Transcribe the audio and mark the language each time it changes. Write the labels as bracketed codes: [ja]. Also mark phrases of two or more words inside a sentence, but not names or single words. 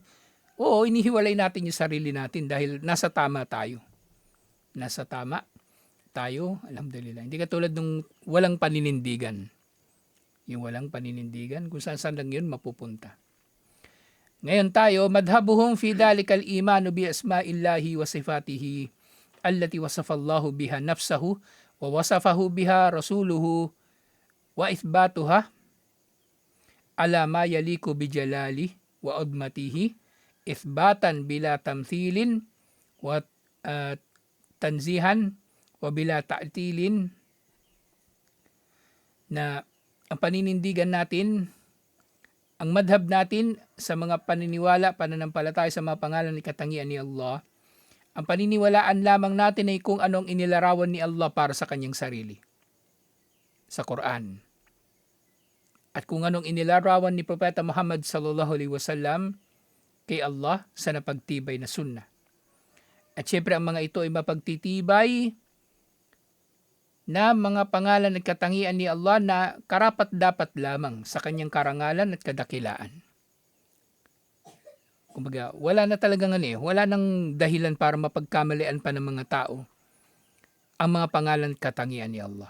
[tl] Oo, inihiwalay natin yung sarili natin dahil nasa tama tayo. Nasa tama tayo, alhamdulillah. Hindi katulad nung walang paninindigan. Yung walang paninindigan, kung saan lang yun mapupunta. Ngayon tayo, [ar] مذهبهم في ذلك الإيمان بأسماء الله وصفاته التي وصف الله بها نفسه ووصفه بها رسوله وإثباتها على ما يليق بجلاله وعظمته إثباتا بلا تمثيل وتنزيها وبلا تعطيل, [tl] na ang paninindigan natin, ang madhab natin sa mga paniniwala, pananampalataya sa mga pangalan ni katangian ni Allah, ang paniniwalaan lamang natin ay kung anong inilarawan ni Allah para sa kanyang sarili sa Quran. At kung anong inilarawan ni Propeta Muhammad [ar] صلى الله عليه وسلم [tl] kay Allah sa napagtibay na sunnah. At syempre ang mga ito ay mapagtitibay na mga pangalan at katangian ni Allah na karapat-dapat lamang sa kanyang karangalan at kadakilaan. Kumbaga, wala na talagang wala nang dahilan para mapagkamalian pa ng mga tao ang mga pangalan at katangian ni Allah.